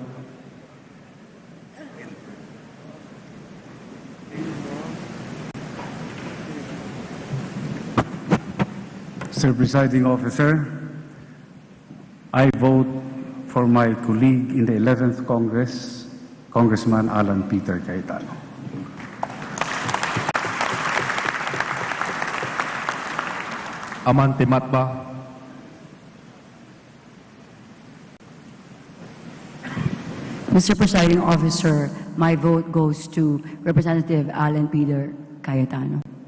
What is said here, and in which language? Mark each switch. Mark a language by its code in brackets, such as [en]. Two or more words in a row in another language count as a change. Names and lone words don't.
[en] Mr. Presiding Officer, I vote for my colleague in the 11th Congress, Congressman Alan Peter Cayetano. Amante Matba. Mr. Presiding Officer, my vote goes to Representative Alan Peter Cayetano.